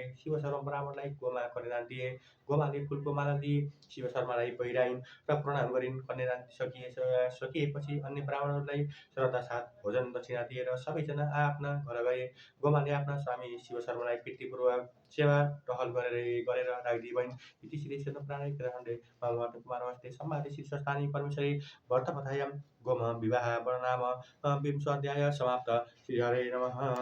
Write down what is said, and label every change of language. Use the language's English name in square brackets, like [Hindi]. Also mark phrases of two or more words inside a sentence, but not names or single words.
[Nepali] शिव शर्मा ब्राह्मणलाई गोमा कन्यादान दिए। गोमाले फूलको माला दिई शिव शर्मालाई पहिराइन् र प्रणाम गरिन्। कन्यादान सकिएपछि अन्य ब्राह्मणहरूलाई श्रद्धासाथ भोजन दक्षिणा दिएर सबैजना आआफ्ना घर गए। गोमाले आफ्ना स्वामी शिव शर्मालाई प्रीतिपूर्वक सेवा टहल गरेर राखिदिई भइन्। [Sanskrit] इति श्री क्षेत्रपुराणे उत्तरखण्डे महाभारतकुमारहस्ते संवादे शीर्षस्थाने परमेश्वरे भरतकथायां गोम विवाह वर्णनाम विंशोऽध्यायः समाप्तः। श्रीहरये नमः।